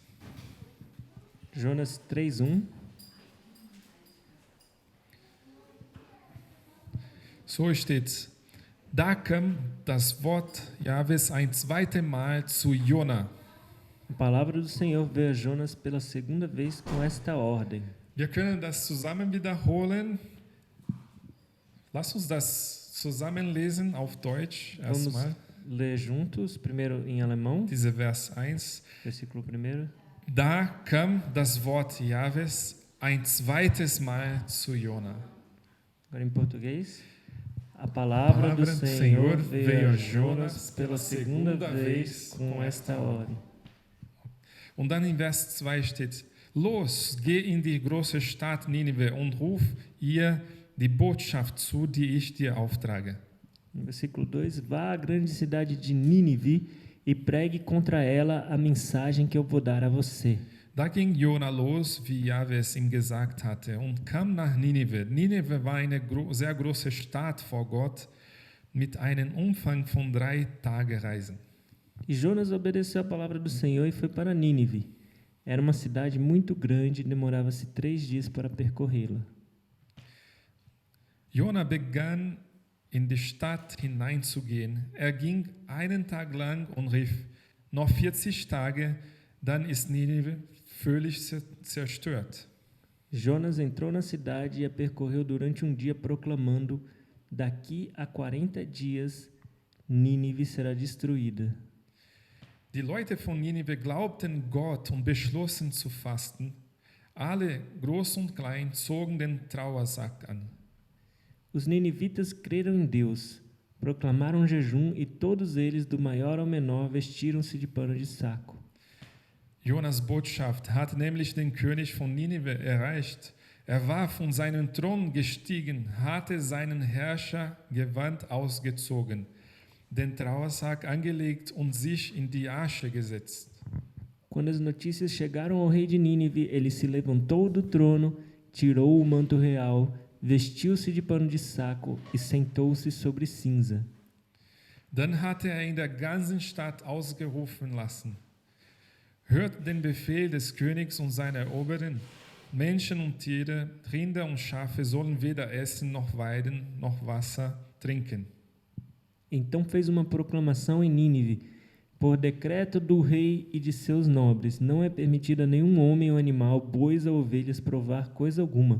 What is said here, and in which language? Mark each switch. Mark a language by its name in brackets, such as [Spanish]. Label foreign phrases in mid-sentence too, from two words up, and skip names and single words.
[German] Jonas 3:1. So steht: Da kam das Wort Jahwes ein zweites Mal zu Jona. [Portuguese] A palavra do Senhor veio a Jonas pela segunda vez com esta ordem. [German] Wir können das zusammen wiederholen. Lass uns das zusammen lesen auf Deutsch [Portuguese] Vamos [German] erstmal. [Portuguese] ler juntos, primeiro em alemão, [German] Diese Vers 1. [Portuguese] versículo 1. [German] Da kam das Wort Jahwes ein zweites Mal zu Jona. [Portuguese] Agora em português. A palavra do Senhor veio a Jonas pela segunda vez com esta ordem. [German] Und dann in Vers 2 steht: Los, geh in die große Stadt Ninive und ruf ihr die Botschaft zu, die ich dir auftrage. [Portuguese] No versículo 2, vá à grande cidade de Nínive e pregue contra ela a mensagem que eu vou dar a você. [German] Da ging Jona los, wie Jahwe es ihm gesagt hatte, und kam nach Ninive. Ninive war eine sehr große Stadt vor Gott mit einem Umfang von 3 Tagereisen. [Portuguese] E Jonas obedeceu a palavra do Senhor e foi para Nínive. Era uma cidade muito grande e demorava-se 3 dias para percorrê-la. [German] Jona begann in die Stadt hineinzugehen. Er ging einen Tag lang und rief: Noch 40 Tage, dann ist Ninive völlig zerstört. Jonas entrou na cidade e a percorreu durante um dia, proclamando: daqui a 40 dias, Nínive será destruída. Die Leute von Ninive glaubten Gott und beschlossen zu fasten. Alle, groß und klein, zogen den Trauersack an. [Portuguese] Os ninivitas creram em Deus, proclamaram jejum e todos eles, do maior ao menor, vestiram-se de pano de saco. [German] Jonas Botschaft hat nämlich den König von Ninive erreicht. Er war von seinem Thron gestiegen, hatte seinen Herrschergewand ausgezogen, den Trauersack angelegt und sich in die Asche gesetzt. [Portuguese] Quando as notícias chegaram ao rei de Nínive, ele se levantou do trono, tirou o manto real, vestiu-se de pano de saco e sentou-se sobre cinza. [German] Dann hatte er in der ganzen Stadt ausgerufen lassen: Hört den Befehl des Königs und seiner Oberen. Menschen und Tiere, Rinder und Schafe sollen weder essen noch weiden noch Wasser trinken. [Portuguese] Então fez uma proclamação em Nínive: por decreto do rei e de seus nobres, não é permitido a nenhum homem ou animal, bois ou ovelhas, provar coisa alguma.